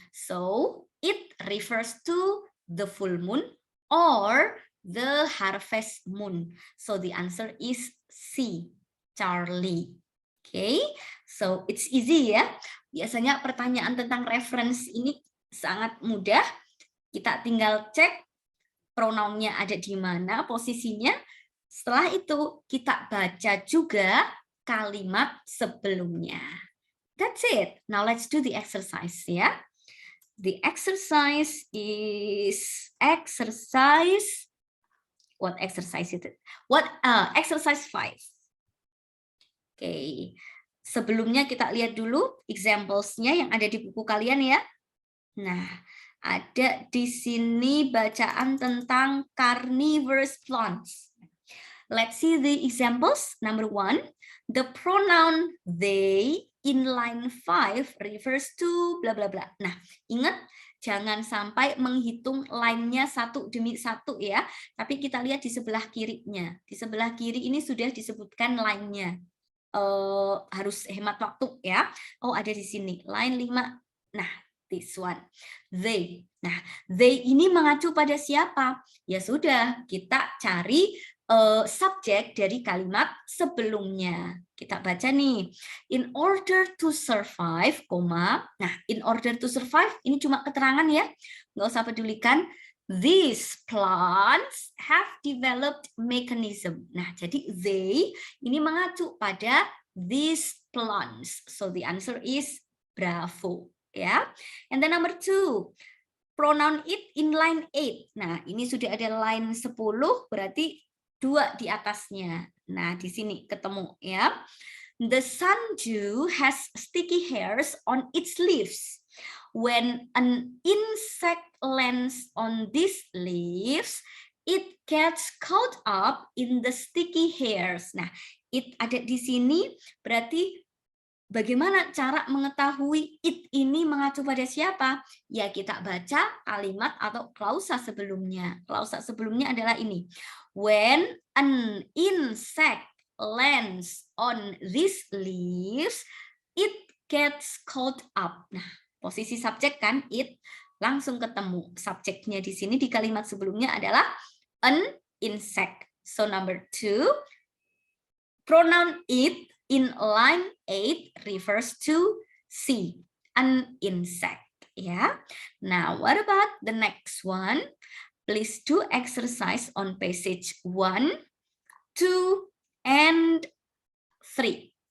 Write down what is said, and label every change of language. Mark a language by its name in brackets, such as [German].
[English] So it refers to the full moon or the harvest moon. So the answer is C, Charlie. Okay, so it's easy ya. [Indonesian] Biasanya pertanyaan tentang reference ini sangat mudah. Kita tinggal cek pronounnya ada di mana posisinya. Setelah itu kita baca juga kalimat sebelumnya. [English] That's it. Now let's do the exercise ya. The exercise is exercise. What exercise is it? Exercise 5. Okay. [Indonesian] Sebelumnya kita lihat dulu examples-nya yang ada di buku kalian ya. Nah, ada di sini bacaan tentang carnivorous plants. [English] Let's see the examples. Number 1, the pronoun they in line 5 refers to bla bla bla. [Indonesian] Nah, ingat jangan sampai menghitung line-nya satu demi satu ya. Tapi kita lihat di sebelah kirinya. Di sebelah kiri ini sudah disebutkan line-nya. Harus hemat waktu ya. Oh, ada di sini line 5. Nah, [English] this one, they. [Indonesian] Nah, they ini mengacu pada siapa? Ya sudah, kita cari subjek dari kalimat sebelumnya. Kita baca nih, [English] in order to survive, [Indonesian] nah in order to survive ini cuma keterangan ya, nggak usah pedulikan. [English] These plants have developed mechanism. [Indonesian] Nah, jadi they ini mengacu pada these plants. [English] So the answer is bravo. Ya, and then number 2, pronoun it in line 8. [Indonesian] Nah, ini sudah ada line 10, berarti 2 di atasnya. Nah, di sini ketemu ya. [English] The sundew has sticky hairs on its leaves. when an insect lands on these leaves, it gets caught up in the sticky hairs. [Indonesian] Nah, it ada di sini berarti bagaimana cara mengetahui it ini mengacu pada siapa? Ya kita baca kalimat atau klausa sebelumnya. Klausa sebelumnya adalah ini. [English] When an insect lands on these leaves, it gets caught up. [Indonesian] Nah, posisi subjek kan it, langsung ketemu. Subjeknya di sini di kalimat sebelumnya adalah an insect. [English] So number 2, pronoun it in line 8 refers to C, an insect. Yeah. Now, what about the next one? Please do exercise on passage 1, 2, and 3.